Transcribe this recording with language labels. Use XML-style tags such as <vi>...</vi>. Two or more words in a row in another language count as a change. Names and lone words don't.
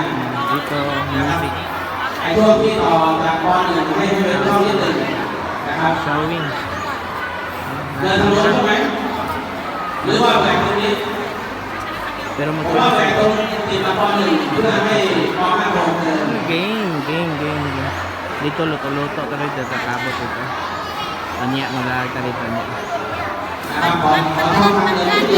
<tl>Dito, music.</tl> <th>ไอ้ช่วงที่ต่อจากป .1 ให้เป็นช่วงที่1นะครับ Showing. เดินทางโน้นใช่ไหมหรือว่าแบ่งตรงนี้ Pero ผมว่าแบ่งตรงติดกับป .1 เพื่อให้ป .5 ป .6 เดิน game.</th> <tl>Dito luto-luto ka rin dito kabot ito. Anya magagalitan niya.</tl> <th>นะครับขอโทษทางเดิน</th>